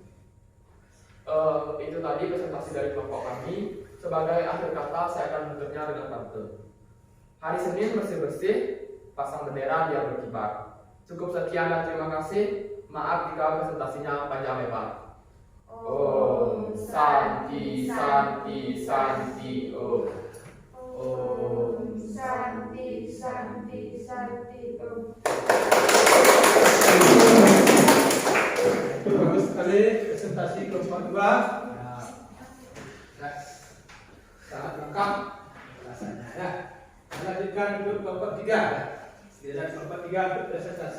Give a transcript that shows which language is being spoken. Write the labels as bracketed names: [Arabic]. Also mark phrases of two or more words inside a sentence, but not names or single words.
[Indonesian] Itu tadi presentasi dari kelompok kami. Sebagai akhir kata, saya akan menutupnya dengan pantun. Hari Senin bersih-bersih, pasang bendera biar berkibar. Cukup sekian dan terima kasih. Maaf jika presentasinya panjang lebar. [Sanskrit] Om Santi Santi Santi Om. Om Santi Santi Santi Om. [Indonesian] Itu bagus sekali presentasi kelompok 2. Sangat lengkap penjelasannya ya. Lanjutkan untuk kelompok 3. Tidak kelompok 3 untuk presentasi.